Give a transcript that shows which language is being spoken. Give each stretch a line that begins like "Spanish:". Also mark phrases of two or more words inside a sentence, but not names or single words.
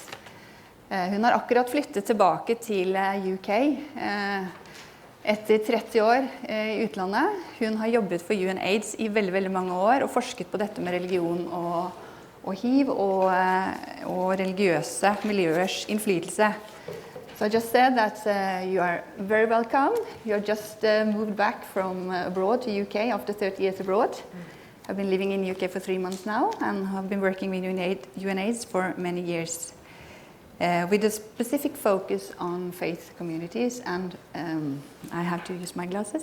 Norwegian: Hun har akkurat flyttet tilbake til UK etter 30 år i utlandet. Hun har jobbet for UNAIDS i veldig, veldig mange år og forsket på dette med religion og hiv og religiøse miljøers innflytelse.
English: So I just said that you are very welcome. You are just moved back from abroad to UK after 30 years abroad. I've been living in UK for 3 months now and have been working with UNAIDS for many years. With a specific focus on faith communities and I have to use my glasses.